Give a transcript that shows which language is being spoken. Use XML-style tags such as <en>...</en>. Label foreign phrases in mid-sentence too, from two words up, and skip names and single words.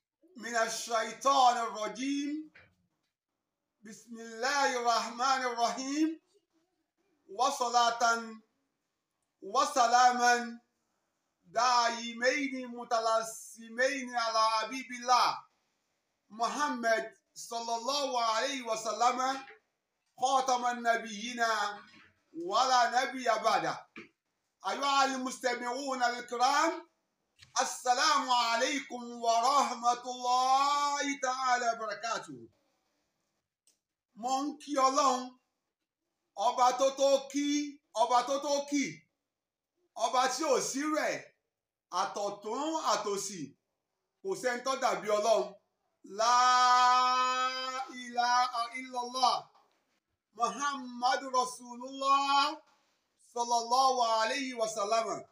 <ar>من الشيطان الرجيم بسم الله الرحمن الرحيم وصلاة وسلاما دائمين متلازمين على حبيب الله محمد صلى الله عليه وسلم خاتم النبيين ولا نبي بعده. أيها المستمعون الكرام، السلام عليكم ورحمة الله تعالى وبركاته.</ar> <yo>Mo ń kí Ọlọ́run ọba tó tó kí ọba tí ò sí rẹ̀ àtọ̀tún àtòsì kò sẹ́ni tó dàbí Ọlọ́run.</yo> <ar>لا إله إلا الله محمد رسول الله صلى الله عليه وسلم.</ar>